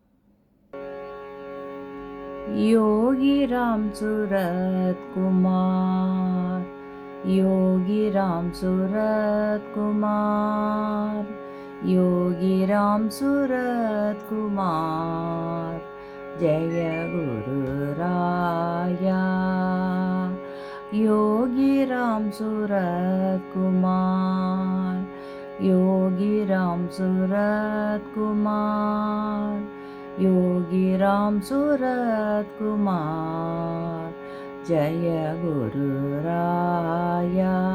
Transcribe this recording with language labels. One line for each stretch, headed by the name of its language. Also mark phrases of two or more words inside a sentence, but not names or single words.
Tamil: யோகிராம் சுரத்குமார், யோகிராம் சுரத்குமார், யோகிராம் சுரத்குமார். ஜெயகுரு ராயா.
Hindi: योगीराम सुरत्कुमार, योगीराम सुरत्कुमार, योगीराम सुरत्कुमार. जय गुरु राया.